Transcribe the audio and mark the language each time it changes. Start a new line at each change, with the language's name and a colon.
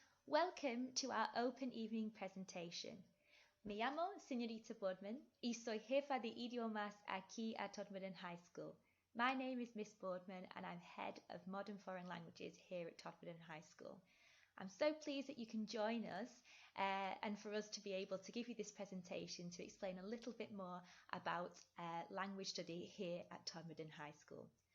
English: Welcome to our open evening presentation.
Spanish: Me llamo Señorita Boardman y soy jefa de idiomas aquí
English: at Todmorden High School. My name is Miss Boardman and I'm head of modern foreign languages here at Todmorden High School. I'm so pleased that you can join us and for us to be able to give you this presentation to explain a little bit more about language study here at Todmorden High School.